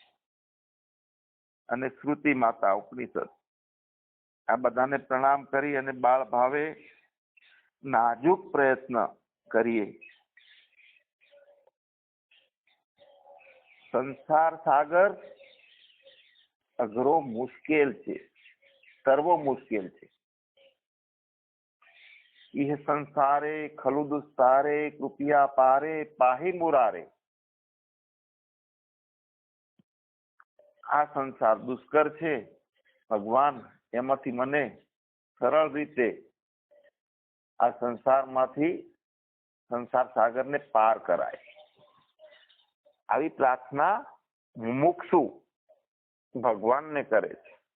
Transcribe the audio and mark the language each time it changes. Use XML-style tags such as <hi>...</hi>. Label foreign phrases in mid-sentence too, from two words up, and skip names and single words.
<gu>અને શ્રુતિ માતા ઉપનિષદ આ બધાને પ્રણામ કરી અને બાળ ભાવે નાજુક પ્રયત્ન કરીએ। સંસાર સાગર અઘરો મુશ્કેલ છે, તરવો મુશ્કેલ છે।</gu> <sa>इह संसारे खलु दुस्तारे कृपया पारे पाहि मुरारे।</sa> <gu>આ સંસાર દુષ્કર છે ભગવાન એમાંથી મને સરળ રીતે આ સંસારમાંથી સંસાર સાગરને પાર કરાય। આવી પ્રાર્થના મુમુક્ષુ ભગવાનને કરે છે।</gu>